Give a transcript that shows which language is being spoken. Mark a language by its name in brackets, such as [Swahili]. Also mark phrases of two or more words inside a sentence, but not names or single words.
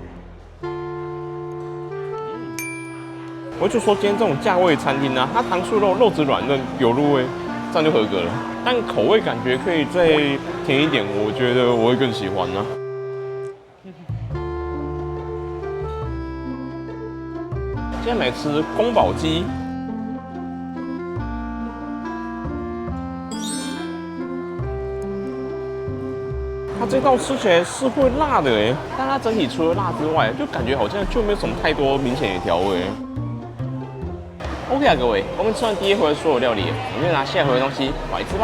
[Chinese] 我就說今天這種價位餐廳啊，它糖醋肉肉質軟嫩有入味，這樣就合格了。但口味感覺可以再甜一點，我覺得我會更喜歡啊。今天來吃宮保雞，它這道吃起來是會辣的哎，但它整體除了辣之外，就感覺好像就沒有什麼太多明顯的調味。OK 啊，各位，我們吃完第一回的所有料理，我們就拿下一回的東西來吃吧。